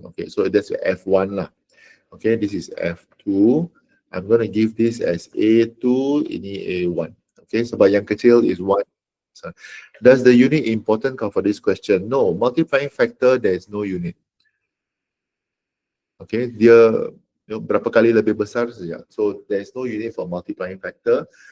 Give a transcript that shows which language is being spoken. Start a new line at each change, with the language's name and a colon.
English: Okay, so that's F1 lah. Okay, this is F2. I'm going to give this as A2,
Malay: ini A1.
English: Okay,
Malay: sebab yang kecil
English: is 1. So, does the unit important for this question? No, multiplying factor, there is no unit.
Malay: Okay, dia berapa kali lebih besar saja.
English: So there is no unit for multiplying factor.